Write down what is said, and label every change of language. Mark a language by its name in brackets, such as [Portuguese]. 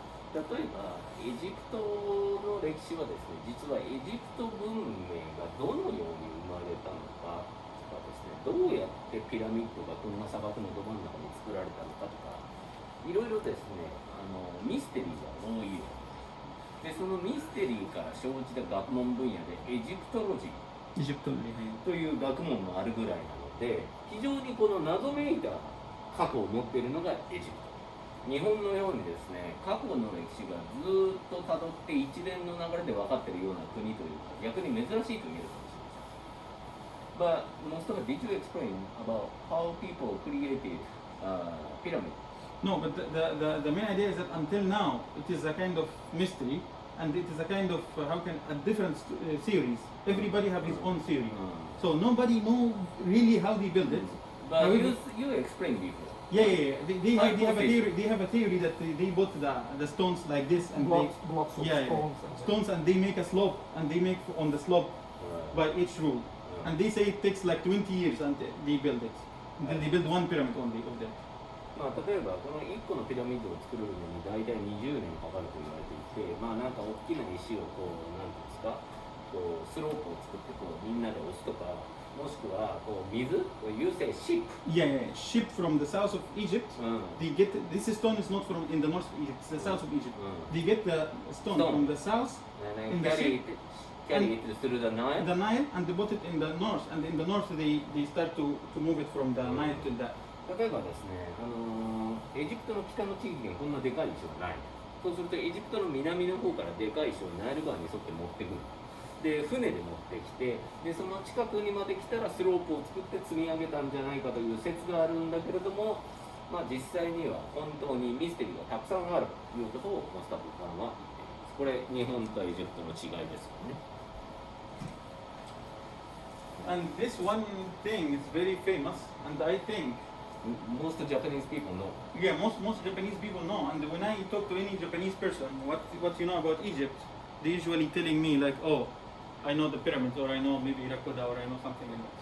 [Japanese] 例えばエジプトの歴史はですね、実はエジプト文明がどのように生まれたのかとかですね、どうやってピラミッドがこんな砂漠のど真ん中に作られたのかとか、いろいろですね、ミステリーが多いようで、そのミステリーから生じた学問分野でエジプトロジーという学問もあるぐらいなので、非常にこの謎めいた過去を持っているのがエジプト。日本のようにですね、過去の歴史がずっとたどって一連の流れで分かっているような国というか、逆に珍しいと言えるかもしれません。 [English] But Mustafa, did you explain about how people created pyramid? No, but the main idea is that until now it is a kind of mystery and it is a kind of a different theories. Everybody have his own theory. So nobody know really how they build it. But However- you explained before. Yeah. They have a Hypothesis. theory. They have a theory that they bought the stones like this and Blocks of yeah, stones. stones and they make a slope and they make on the slope by each rule. And they say it takes like 20 years and they build it. And then they build one pyramid only of them. [Japanese] まあ、例えばこの1個のピラミッドを作るのに大体20年かかると言われていて、まあなんか大きな石をこうなんていうんですか、こうスロープを作ってこうみんなで押すとか、もしくはこう水、 [English] You say ship. Yeah. Ship from the south of Egypt. [Japanese] うん。 [English] They get this stone is not from in the north of Egypt. It's the south of Egypt. They get the stone Stone. from the south, In the carry it through the Nile. the Nile, and they put it in the north. And in the north, they start to move it from the Nile to the. [Japanese] 例えばですね、エジプトの北の地域にこんなでかい石はない。そうするとエジプトの南の方からでかい石をナイル川に沿って持ってくる。で、船で持ってきて、で、その近くにまで来たらスロープを作って積み上げたんじゃないかという説があるんだけれども、まあ実際には本当にミステリーがたくさんあるということをモスタフさんは言っています。これ、日本とエジプトの違いですよね。 [English] And this one thing is very famous, and I think Most Japanese people know. yeah, most Japanese people know. And when I talk to any Japanese person, what you know about Egypt, they usually telling me like, oh, I know the pyramids, or I know maybe Rakoda, or I know something like that.